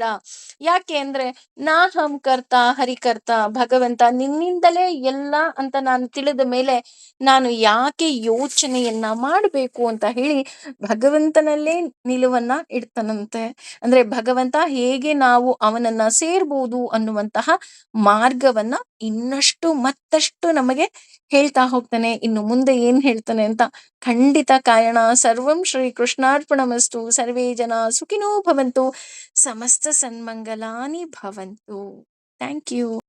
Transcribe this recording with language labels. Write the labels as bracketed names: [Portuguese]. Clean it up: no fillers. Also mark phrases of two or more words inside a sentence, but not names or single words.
[Kannada] ಯಾಕೆ ಅಂದ್ರೆ [Sanskrit] ನಾಹಂ ಕರ್ತ ಹರಿಕರ್ತ, [Kannada] ಭಗವಂತ ನಿನ್ನಿಂದಲೇ ಎಲ್ಲ ಅಂತ ನಾನು ತಿಳಿದ ಮೇಲೆ ನಾನು ಯಾಕೆ ಯೋಚನೆಯನ್ನ ಮಾಡಬೇಕು ಅಂತ ಹೇಳಿ ಭಗವಂತನಲ್ಲೇ ನಿಲುವನ್ನ ಇಡ್ತಾನಂತೆ. ಅಂದ್ರೆ ಭಗವಂತ ಹೇಗೆ ನಾವು ಅವನನ್ನ ಸೇರ್ಬೋದು ಅನ್ನುವಂತಹ ಮಾರ್ಗವನ್ನ ಮತ್ತಷ್ಟು ನಮಗೆ ಹೇಳ್ತಾ ಹೋಗ್ತಾನೆ. ಇನ್ನು ಮುಂದೆ ಏನ್ ಹೇಳ್ತಾನೆ ಅಂತ ಖಂಡಿತ ಕಾಯೋಣ. [Sanskrit] ಸರ್ವಂ ಶ್ರೀ ಕೃಷ್ಣಾರ್ಪಣಮಸ್ತು. ಸರ್ವೇ ಜನ ಸುಖಿನೋ ಭವಂತು. ಸಮಸ್ತ ಸನ್ಮಂಗಲಾನಿ ಭವಂತು. [English] thank you.